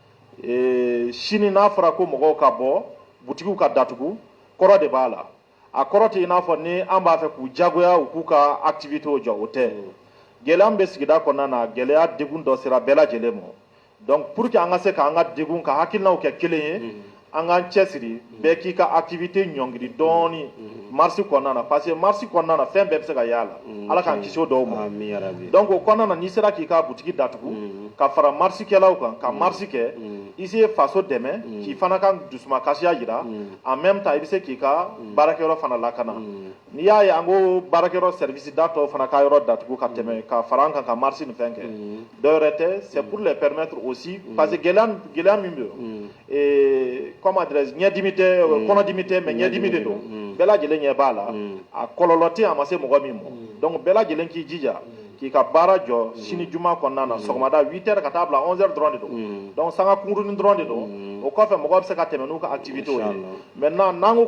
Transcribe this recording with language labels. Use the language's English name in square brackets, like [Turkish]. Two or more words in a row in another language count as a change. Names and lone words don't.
[Bambara] sini n'a fɔra ko mɔgɔw ka bɔ butigiw ka datugu kɔrɔ de b'a la a kɔrɔ tɛ i n'a fɔ ni an b'a fɛ k'u jagoya u k'u ka activitéw jɔ o tɛ gɛlɛya min bɛ sigida kɔnɔna na gɛlɛya degun dɔ sera bɛɛ lajɛlen ma [French] donc pour que [Bambara] an ka se k'an ka degun ka hakilinaw kɛ kelen ye an k'an cɛsiri bɛɛ k'i ka activité ɲɔngiri dɔɔni marche kɔnɔna na [French] parce que [Bambara] marche kɔnɔna na fɛn bɛɛ bɛ se ka y'a la ala k'an kisi o dɔw ma donc o kɔnɔna na n'i sera k'i ka butigi datugu ka fara marche kɛlaw kan ka marche kɛ i se faso dɛmɛ k'i fana ka dusumakasiya jira [French] en même temps [Bambara] i bɛ se k'i ka baarakɛyɔrɔ fana lakana n'i y'a ye an ko baarakɛyɔrɔ service da tɔw fana ka yɔrɔ datugu ka tɛmɛ ka fara an kan ka marche ni fɛn kɛ dɔwɛrɛ tɛ [French] c'est pour les permettre aussi parce que [Bambara] gɛlɛya min bɛ yen [French] comment dirais-je [Bambara] ɲɛdimi tɛ kɔnɔdimi tɛ mais ɲɛdimi de don bɛɛ lajɛlen ɲɛ b'a la a kɔlɔlɔ tɛ a ma se mɔgɔ min ma donc bɛɛ lajɛlen k'i jija k'i ka baara jɔ sini juma kɔnɔna na sɔgɔmada 8h ka taa bila 11h dɔrɔn de don donc sanga kunkurunin dɔrɔn de don o kɔfɛ mɔgɔ bɛ se ka tɛmɛ n'u ka activitéw ye maintenant n'an ko